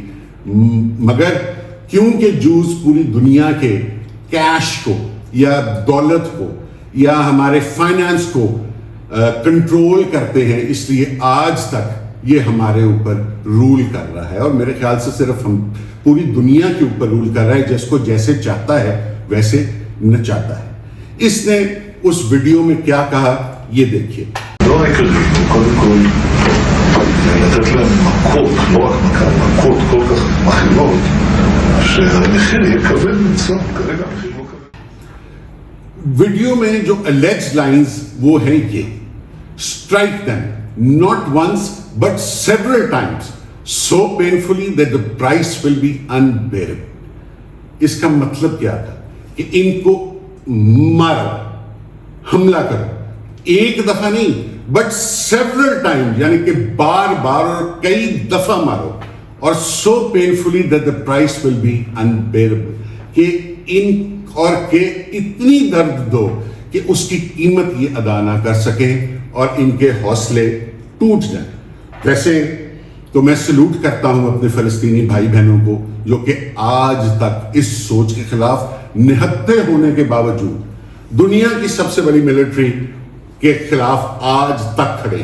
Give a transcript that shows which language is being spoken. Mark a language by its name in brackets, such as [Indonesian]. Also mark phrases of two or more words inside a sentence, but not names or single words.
[Urdu] مگر کیونکہ جوز پوری دنیا کے کیش کو یا دولت کو یا ہمارے فائنانس کو کنٹرول کرتے ہیں, اس لیے آج تک یہ ہمارے اوپر رول کر رہا ہے, اور میرے خیال سے صرف ہم پوری دنیا کے اوپر رول کر رہا ہے, جس کو جیسے چاہتا ہے ویسے نچاتا ہے. اس نے اس ویڈیو میں کیا کہا یہ دیکھیے. [Hebrew] לא העיקרי, קודם כל, לתת להם מכות, לא רק מכה, מכות כל כך מכירות, שהמחיר יהיה כבד מצוא, כרגע המחיר לא כבד. [Urdu] ویڈیو میں جو [English] alleged lines [Urdu] وہ ہیں یہ: [English] strike them not once but several times so painfully that the price will be unbearable. [Urdu] اس کا مطلب کیا تھا کہ ان کو مارو, حملہ کرو, ایک دفعہ نہیں [English] but several time, [Urdu] یعنی کہ بار بار اور کئی دفعہ مارو, اور [English] so painfully that the price will be unbearable, [Urdu] کہ ان اور کہ اتنی درد دو کہ اس کی قیمت یہ ادا نہ کر سکیں اور ان کے حوصلے ٹوٹ جائیں. ویسے تو میں سلوٹ کرتا ہوں اپنے فلسطینی بھائی بہنوں کو جو کہ آج تک اس سوچ کے خلاف نہتے ہونے کے باوجود دنیا کی سب سے بڑی ملٹری کے خلاف آج تک کھڑے.